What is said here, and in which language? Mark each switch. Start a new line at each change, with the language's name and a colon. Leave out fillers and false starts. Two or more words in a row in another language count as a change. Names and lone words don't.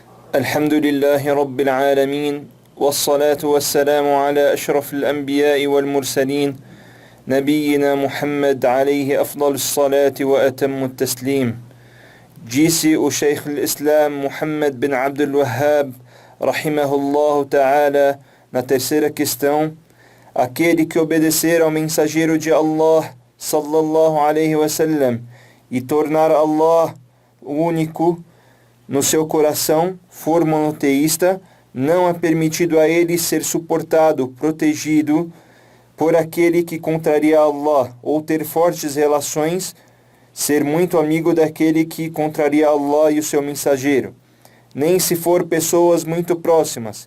Arabic: الحمد لله رب العالمين والصلاة والسلام على أشرف الأنبياء والمرسلين نبينا محمد عليه أفضل الصلاة وأتم التسليم.
Portuguese: Disse o Sheikh al-Islam Muhammad bin Abdul Wahhab,
Arabic: رحمه الله تعالى,
Portuguese: na terceira questão: aquele que obedecer ao mensageiro de Allah,
Arabic: صلى الله عليه وسلم,
Portuguese: e tornar Allah o único no seu coração, for monoteísta, não é permitido a ele ser suportado, protegido por aquele que contraria Allah, ou ter fortes relações, ser muito amigo daquele que contraria Allah e o seu mensageiro, nem se for pessoas muito próximas.